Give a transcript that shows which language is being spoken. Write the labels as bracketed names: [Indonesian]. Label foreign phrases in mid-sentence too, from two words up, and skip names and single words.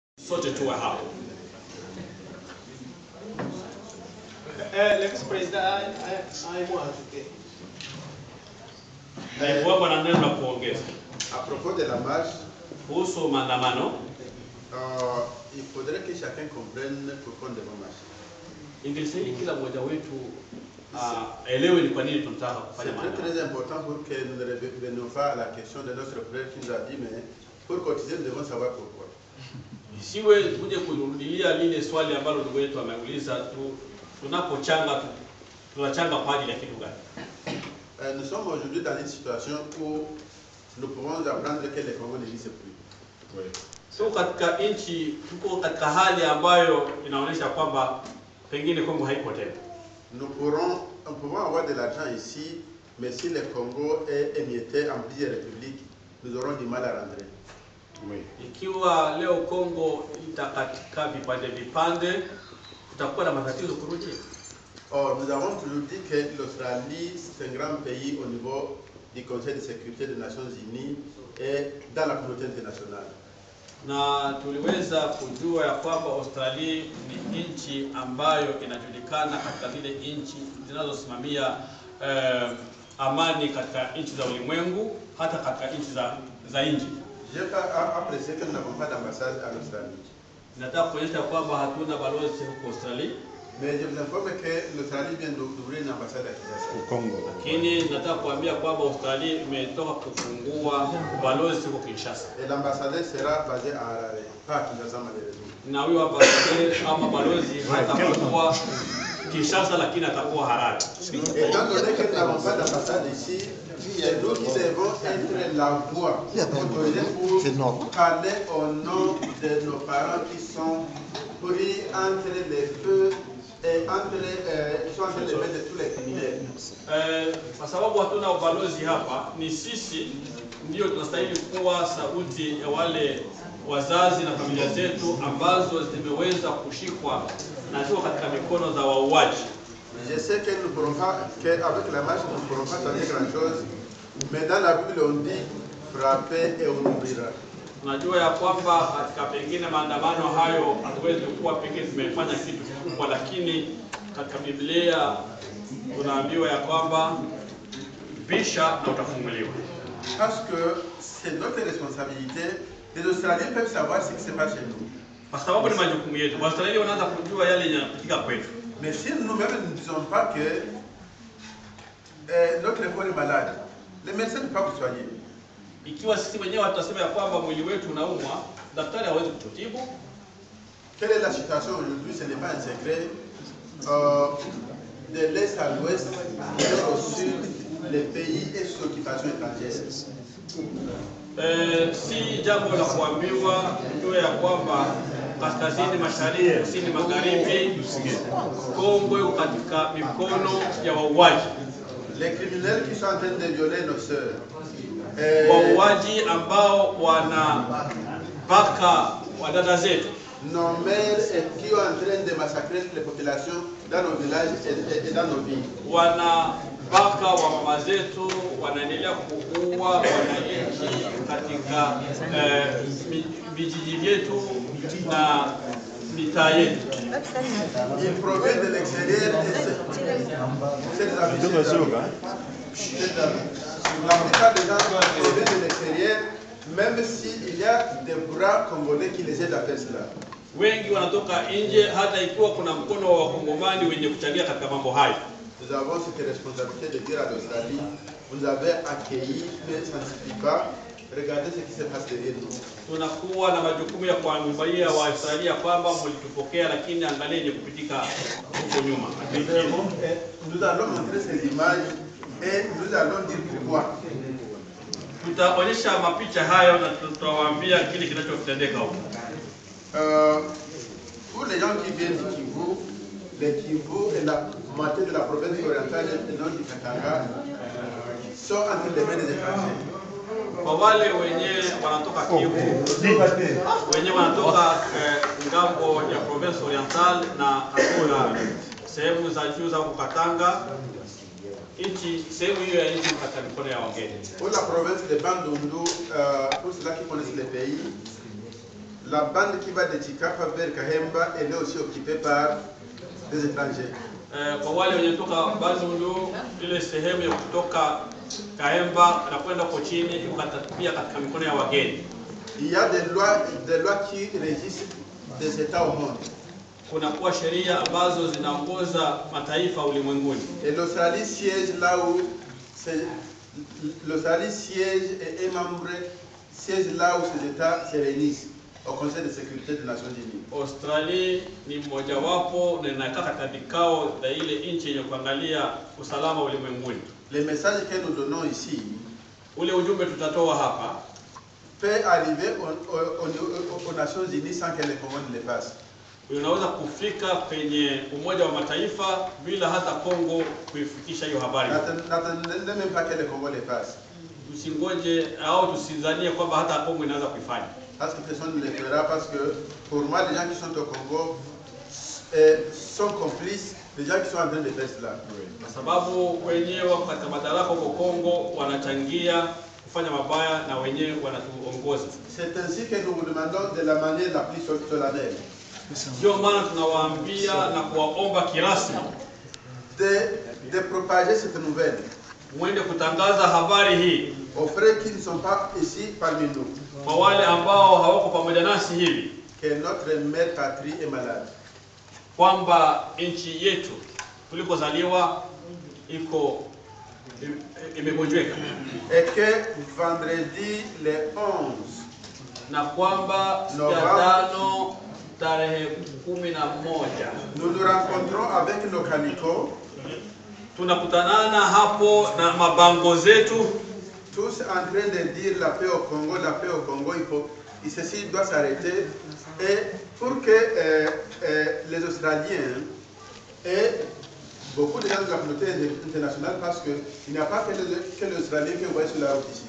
[Swahili] sote tuwe hapo. [French] Le vice-président aimwa ajouter. [Swahili] Naibu wako na neno la kuongeza. [French] À propos de la marche, [Swahili] Kuhusu maandamano, [French] il faudrait que chacun comprenne pourquoi on devait marcher. [Swahili] ingestahili kila mmoja wetu elewe ni kwa nini tunataka kufanya [French] C'est [Swahili] maandamano. [French] très important pour que nous ne revenions pas à la question de notre frère qui nous a dit, mais pour cotiser, nous devons savoir pourquoi. [Swahili] Isiwe tuje kurudilia lile swali ambalo ndugu yetu ameuliza tunapochanga tunachanga kwa ajili ya kitu gani? [French] Nous sommes aujourd'hui dans une situation où nous pouvons apprendre que les Congos n'existent plus. Oui. [Swahili] So katika nchi tuko katika hali ambayo inaonyesha kwamba pengine Kongo haiko tena. [French] Nous pouvons avoir de l'argent ici, mais si le Congo est émietté en plusieurs républiques, nous aurons du mal à rentrer. Oui. [Swahili] Ikiwa leo Kongo itakatika vipande tutakuwa na matatizo kurudi. [French] Or, nous avons toujours dit que l'Australie, c'est un grand pays au niveau du Conseil de sécurité des Nations Unies et dans la communauté internationale. [Swahili] Na tuliweza kujua ya kwamba Australia ni nchi ambayo inajulikana katika zile nchi zinazosimamia amani katika nchi za ulimwengu, hata katika nchi za nje. [French] J'ai pas apprécié que nous n'avons pas d'ambassade en Australie. [Swahili] Nataka kuonyesha kwamba hatuna balozi huko Australia. [French] Mais je vous informe que l'Australie vient d'ouvrir une ambassade à Kinshasa. Au Congo. [Swahili] Lakini nataka kuambia kwamba Australia imetoka kufungua balozi huko Kinshasa. [French] Et l'ambassadeur sera basé à Harare, pas à Kinshasa malheureusement. [Swahili] Na huyo ambassadeur ama balozi hatakuwa Kinshasa lakini atakuwa Harare. [French] Étant donné que nous n'avons pas d'ambassade ici, c'est nous qui devons être la voix autorisée pour parler au nom de nos parents qui sont pris entre les feux et ils sont entre les mains de tous les criminels. [Swahili] Kwa sababu hatuna ubalozi hapa, ni sisi ndio tunastahili kuwa sauti ya wale wazazi na familia zetu ambazo zimeweza kushikwa na ziko katika mikono za wauaji. [French] Je sais que nous ne pourrons pas, qu'avec la marche nous ne pourrons pas changer grand-chose, mais dans la Bible on dit frapper et on ouvrira. [Swahili] Tunajua ya kwamba katika pengine maandamano hayo hatuwezi kuwa pengine tumefanya kitu kikubwa, lakini katika Biblia tunaambiwa ya kwamba bisha na utafunguliwa. [French] Parce que c'est notre responsabilité. Les Australiens peuvent savoir ce qui se passe chez nous. [Swahili] Kwa sababu ni majukumu yetu. Australia wanaanza kujua yale yanapitika kwetu. [French] Mais si nous-mêmes ne disons pas que notre corps est malade, les médecins ne peuvent pas vous soigner. [Swahili] Ikiwa sisi wenyewe tutasema ya kwamba mwili wetu unaumwa, daktari hawezi kututibu. [French] Quelle est la situation aujourd'hui? Ce n'est pas un secret. De l'est à l'ouest, au sud, les pays est sous occupation étrangère. [Swahili] Si jambo la kuambiwa ndio ya kwamba kaskazini, mashariki, kusini, magharibi, Kongo iko katika mikono ya wauaji. [French] Les criminels qui sont en train de violer nos sœurs. [Swahili] Wauaji ambao wanabaka wadada zetu. [French] Nos mères qui sont en train de massacrer les populations dans nos villages et dans nos villes. [Swahili] Wanabaka wa mama zetu, wanaendelea kuua wananchi katika vijiji vyetu na mitaa yetu. [French] Ils proviennent de l'extérieur et c'est la plupart des gens proviennent de l'extérieur, même s'il y a des bras congolais qui les aident à faire cela. [Swahili] Wengi wanatoka nje, hata ikiwa kuna mkono wa Wakongomani wenye kuchangia katika mambo hayo. [French] Nous avons cette responsabilité de dire à l'Australie, vous avez accueilli, mais ça ne suffit pas. Regardez ce qui se passe derrière nous. [Swahili] Tunakuwa na majukumu ya kuambia Waaustralia kwamba mlitupokea, lakini angalieni kupitika huko nyuma. [French] Nous allons montrer ces images et nous allons dire pourquoi. [Swahili] Tutaonyesha mapicha hayo na tutawaambia kile kinachotendeka huko. [French] Pour les gens qui viennent du Kivu, les Kivu et la moitié de la province orientale et nord du Katanga sont entre les mains des étrangers. [Swahili] Kwa wale wenye wanatoka Kivu, wenye wanatoka ngambo ya [French] province oriental [Swahili] na hata sehemu za juu za Katanga, nchi sehemu hiyo ya nchi katika mikono ya wageni. [French] Pour la province de Bandundu, pour ceux qui connaissent le pays, la bande qui va de Chikapa vers Kahemba, elle est aussi occupée par des étrangers. [Swahili] Kwa wale wenye toka Bazulu, ile sehemu ya kutoka Kahemba na kwenda kwa chini iko pia katika mikono ya wageni. [French] Il y a des lois qui régissent des États au monde. [Swahili] Kuna kuwa sheria ambazo zinaongoza mataifa ulimwenguni. [French] Et l'Australie siège là où l'Australie siège et est membre siège là où ces États se réunissent au Conseil de sécurité des Nations Unies. [Swahili] Australie ni mojawapo na inakaa katika vikao vya ile nchi yenye kuangalia usalama ulimwenguni. [French] Les messages que nous donnons ici, [Swahili] ule ujumbe tutatoa hapa, [French] peut arriver aux Nations Unies sans que le Congo ne le fasse. [Swahili] Unaweza kufika kwenye Umoja wa Mataifa bila hata Kongo kuifikisha hiyo habari. [French] N'attendez même pas que le Congo le fasse. [Swahili] Tusingoje au tusidhanie kwamba hata Kongo inaweza kuifanya. [French] Parce que personne ne le fera, parce que pour moi les gens qui sont au Congo sont complices des gens qui sont en train de faire cela. [Swahili] Kwa sababu wenyewe katika madaraka huko Kongo wanachangia kufanya mabaya na wenyewe wanatuongoza. [French] C'est ainsi que nous vous demandons de la manière la plus solennelle. [Swahili] Ndio maana tunawaambia na kuwaomba kirasmi [French] de propager cette nouvelle. [Swahili] Mwende kutangaza habari hii [French] aux frères qui ne sont pas ici parmi nous. [Swahili] Kwa wale ambao hawako pamoja nasi hivi. [French] Que notre mère patrie est malade. [Swahili] Kwamba nchi yetu tulikozaliwa iko imegonjeka. [French] Et que vendredi le 11 [Swahili] na kwamba siku ya 5 tarehe 11 [French] nous nous rencontrons avec nos calicots. [Swahili] Tunakutanana hapo na mabango zetu, [French] tous en train de dire la paix au Congo, la paix au Congo, ceci doit s'arrêter. Et pour que les Australiens et beaucoup de gens de la communauté internationale, parce qu'il n'y a pas que les Australiens qui voient sur la route ici.